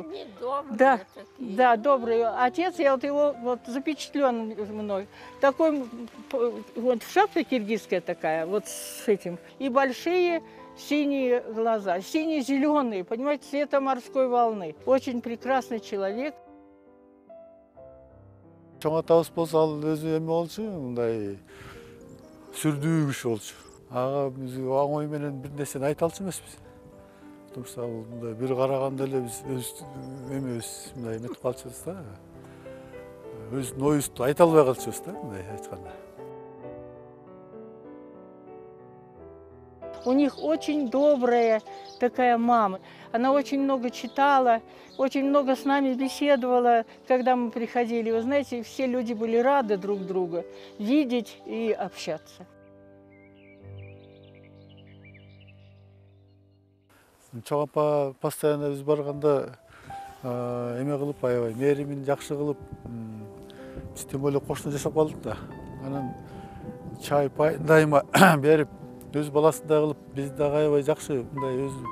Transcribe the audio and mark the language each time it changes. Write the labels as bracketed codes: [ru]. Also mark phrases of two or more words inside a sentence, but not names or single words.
[ru] Да, да, добрый отец. Я вот его вот запечатлен мной. Такой вот шапка киргизская такая, вот с этим. И большие синие глаза, сине-зеленые, понимаете, цвета морской волны. Очень прекрасный человек. [ky] Чоң атабыз болсо ал өзү эме болчу, мындай сүрдүү киши болчу. Ага биз оңой менен бир нерсени айта алчу эмеспиз. [ru] Потому что [ky] ал мындай бир караганда эле биз эмебиз мындай эметип калчубуз да. Өзүнүн оюбузду айта албай калчубуз да, мындай айтканда. [ru] У них очень добрая такая мама. Она очень много читала, очень много с нами беседовала, когда мы приходили. Вы знаете, все люди были рады друг друга видеть и общаться. [ky] Чоң апа постоянно биз барганда эме кылып, аябай мээримин жакшы кылып, биз [ru] тем более [ky] кошуна жашап калдык да. Анан чай пайын дайыма берип, өз баласындай кылып, биз дагы аябай жакшы мындай өзү.